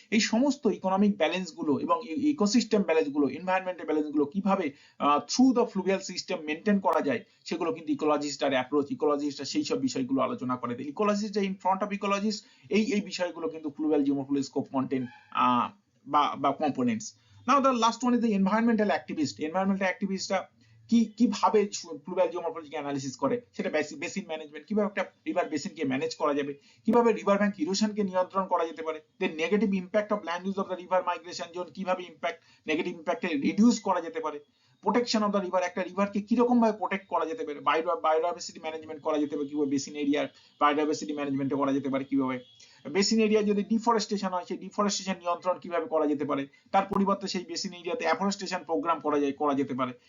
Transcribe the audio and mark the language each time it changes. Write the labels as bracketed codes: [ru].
[bn] এই সমস্ত economic balance গুলো এবং ইকোসিস্টেম ব্যালেন্স গুলো, এনভায়রনমেন্টাল ব্যালেন্স গুলো কিভাবে থ্রু দ্য ফ্লুভিয়াল সিস্টেম মেনটেন করা যায়, সেগুলো কিন্তু ইকোলজিস্টার অ্যাপ্রোচ, ইকোলজিস্টরা সেই সব বিষয়গুলো আলোচনা করে। Ecologist in front of ecologist, এই বিষয়গুলো কিন্তু ফ্লুভিয়াল জিওমরফোলজি স্কোপ কন্টেন্ট বা components. [en] Now the last one is the environmental activist. [bn] Environmental activist কিভাবে ফ্লুভিয়াল জিওমরফোলজি অ্যানালিসিস করে, সেটা বেসিন ম্যানেজমেন্ট, কিভাবে একটা রিভার বেসিনকে ম্যানেজ করা যাবে, কিভাবে রিভার ব্যাংক ইরোশনকে নিয়ন্ত্রণ করা যেতে পারে, দেন negative impact of land use of the river migration zone, কিভাবে নেগেটিভ ইম্প্যাক্টে রিডিউস করা যেতে পারে, প্রোটেকশন অফ দ্য রিভার, একটা রিভারকে কিরকম ভাবে প্রোটেক্ট করা যেতে পারে, বায়োডাইভার্সিটি ম্যানেজমেন্ট করা যেতে পারে, কিভাবে বেসিন এরিয়ার বায়োডাইভার্সিটি ম্যানেজমেন্ট করা যেতে পারে, কিভাবে বেসিন এরিয়া যদি ডিফরেস্টেশন হয়, সেই ডিফরেস্টেশন নিয়ন্ত্রণ কিভাবে করা যেতে পারে, তার পরিবর্তে সেই বেসিন এরিয়াতে অ্যাফরেস্টেশন প্রোগ্রাম করা যেতে পারে।